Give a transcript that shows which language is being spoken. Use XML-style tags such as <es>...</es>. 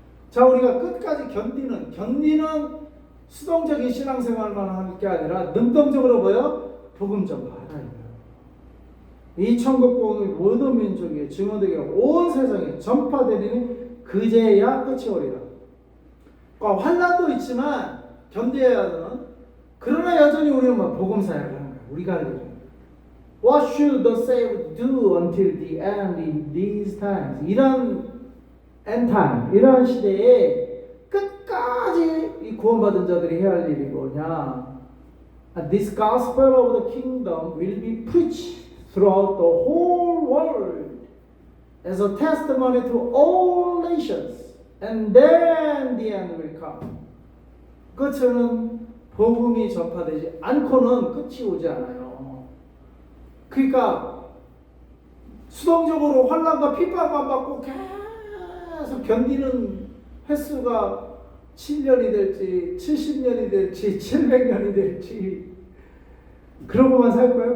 <ko>자, 우리가 끝까지 견디는 수동적인 신앙생활만 할 게 아니라 능동적으로 뭐요? 복음 전파하라. 이 천국 복음이 모든 민족에게 증언되게 하여 온 세상에 전파되리니 그제야 끝이 오리라. 그러니까 환난도 있지만 견뎌야 하는, 그러나 여전히 우리는 복음 사역을 하는 거야. 우리가 할 일은.</ko> <en>What should the saved do until the end in these times?</en> <ko>이런 end time, 이러한 시대에 끝까지 이 구원받은 자들이 해야 할 일이 뭐냐?</ko> <en>This gospel of the kingdom will be preached throughout the whole world as a testimony to all nations, and then the end will come.</en> <ko>끝은 복음이 전파되지 않고는 끝이 오지 않아요. 그러니까 수동적으로 환난과 핍박만 받고 계속 견디는 횟수가 7년이 될지 70년이 될지 700년이 될지 그러고만 살 거예요?</ko>